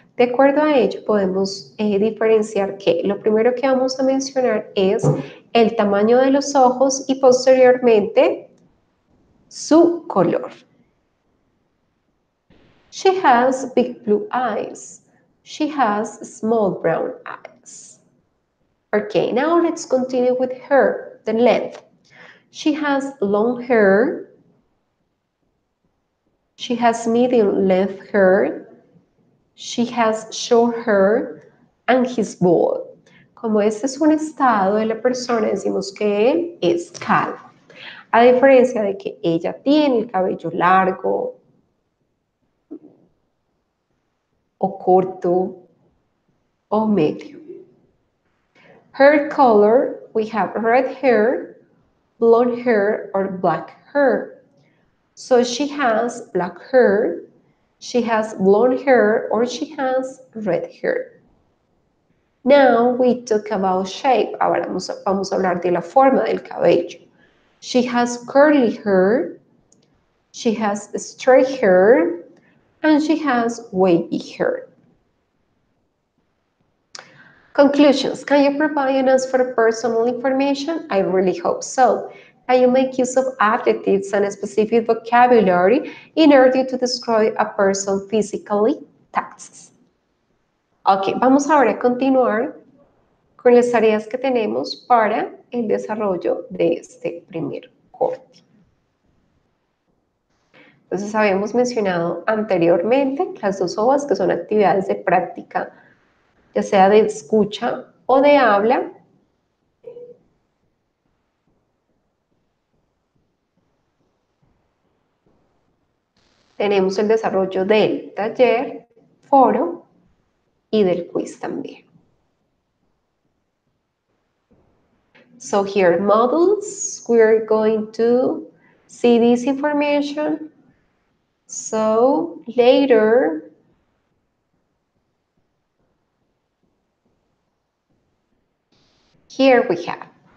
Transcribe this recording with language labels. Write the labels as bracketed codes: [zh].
[es] De acuerdo a ello, podemos diferenciar que lo primero que vamos a mencionar es el tamaño de los ojos y posteriormente su color. [en] She has big blue eyes. She has small brown eyes. Okay, now let's continue with her, the length. She has long hair. She has medium length hair. She has short hair and he's bald. [es] Como este es un estado de la persona, decimos que él es calvo. A diferencia de que ella tiene el cabello largo o corto o medio. [en] Hair color, we have red hair, blonde hair, or black hair. So she has black hair, she has blonde hair, or she has red hair. Now we talk about shape. [es] Ahora vamos a hablar de la forma del cabello. [en] She has curly hair, she has straight hair, and she has wavy hair. Conclusions. Can you provide an answer for personal information? I really hope so. Can you make use of adjectives and specific vocabulary in order to describe a person physically? Taxes. [es] Ok, vamos ahora a continuar con las tareas que tenemos para el desarrollo de este primer corte. Entonces, habíamos mencionado anteriormente las dos hojas que son actividades de práctica, ya sea de escucha o de habla. Tenemos el desarrollo del taller, foro y del quiz también. [en] So here, models, we're going to see this information. So later, here we have.